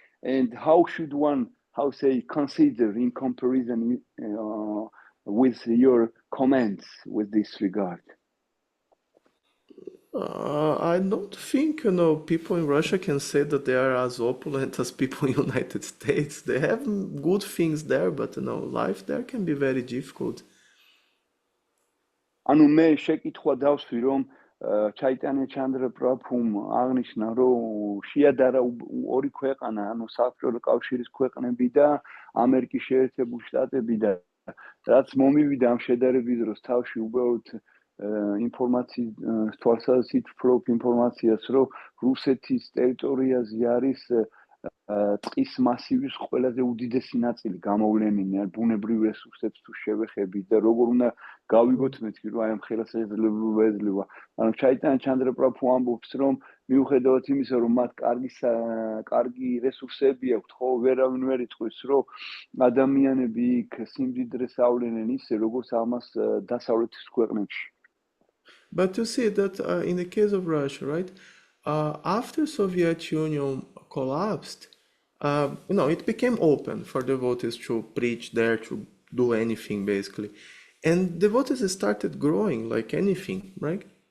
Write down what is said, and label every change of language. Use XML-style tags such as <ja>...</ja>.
<en>And how should one, consider in comparison with your comments with this regard? I don't think, people in Russia can say that they are as opulent as people in the United States. They have good things there, but, life there can be very difficult.</en> <ka>ანუ მე შეკითხვა დავსვი, რომ ჩაიტანია ჩანდრაპრაბჰუმ აღნიშნა, რომ შეადარა ორი ქვეყანა, ანუ საბჭოთა კავშირის ქვეყნები და ამერიკის შეერთებული შტატები და რაც მომივიდა ამ შედარების დროს თავში უბრალოდ ინფორმაციის თვალსაზრისით ვფლობ ინფორმაციას, რომ რუსეთის ტერიტორიაზე არის ტყის მასივის ყველაზე უდიდესი ნაწილი გამოვლენილი, ან ბუნებრივ რესურსებს თუ შევეხებით და როგორ უნდა გავიგოთ მეთქი, რომ აი ამ ხელსაძლებლობა ეძლევა. ანუ ჩაიტანა ჩანდრაპრაბჰუ ამბობს, რომ მიუხედავად იმისა, რომ მათ კარგი რესურსები აქვთ, ხო, ვერავინ ვერ იტყვის, რომ ადამიანები იქ სიმდიდრეს ავლენენ ისე, როგორც ამას დასავლეთის ქვეყნებში.</ka> <en>But you see that in the case of Russia, right, after Soviet Union collapsed, it became open for devotees to preach there, to do anything basically. And devotees started growing like anything, right?</en>